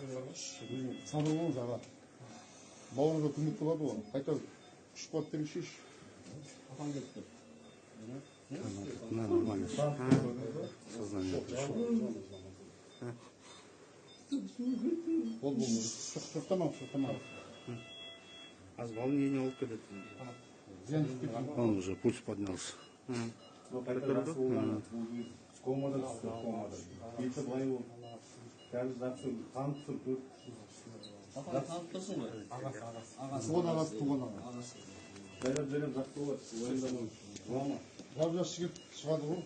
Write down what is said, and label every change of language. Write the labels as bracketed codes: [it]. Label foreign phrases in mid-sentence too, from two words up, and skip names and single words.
[kk] Сабыр болыңыз аға. Бауырыңызға көмек болады ғой. Қайта күш қуат демешеш. Апаң кетті. [ru] Нормально. Сознание пришло. [kk] Болды. Шоқтамам. Аз волнение болып кетеді. [ru] Он уже пульс поднялся. [kk] Комада түсті. Беті былай болды. Қазір жақсы қан түсіп тұр. Апаң танып тұрсың ғой? Туған ағасы. Жайлап жақсы болады. Уайымдамау. Жап-жас жігіт шығады ғой.